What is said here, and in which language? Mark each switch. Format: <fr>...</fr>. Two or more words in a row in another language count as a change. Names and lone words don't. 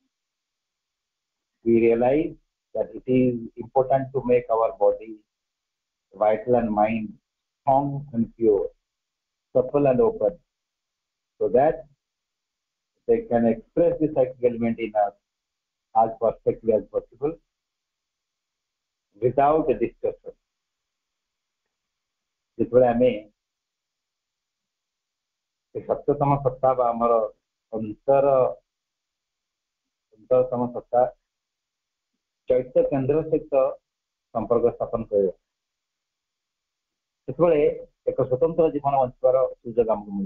<en>We realize that it is important to make our body, vital and mind strong and pure, supple and open, so that they can express the psychic element in us as perfectly as possible without a discussion.</en> <or>ଯେତେବେଳେ ଆମେ ସତ୍ୟତମ ସତ୍ତା ବା ଆମର ଅନ୍ତରତମ ସତ୍ତା ଚୈତ୍ୟ କେନ୍ଦ୍ର ସହିତ ସମ୍ପର୍କ ସ୍ଥାପନ କରିବା, ସେତେବେଳେ ଏକ ସ୍ୱତନ୍ତ୍ର ଜୀବନ ବଞ୍ଚିବାର ସୁଯୋଗ ଆମକୁ ମିଳିବ।</or>